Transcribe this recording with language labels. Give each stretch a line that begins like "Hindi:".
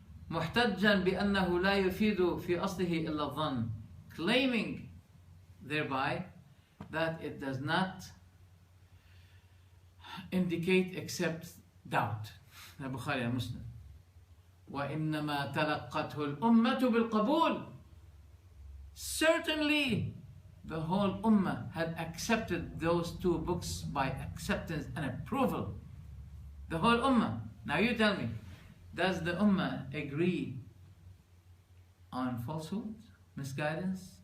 Arabic: محتجا بأنه لا يفيد في أصله إلا الظن,
English: claiming thereby that it does not indicate except doubt. The Bukhari and Muslim.
Arabic: وإنما تلقته الأمة بالقبول.
English: Certainly the whole Ummah had accepted those two books by acceptance and approval. The whole Ummah. Now you tell me, does the Ummah agree on falsehood, misguidance?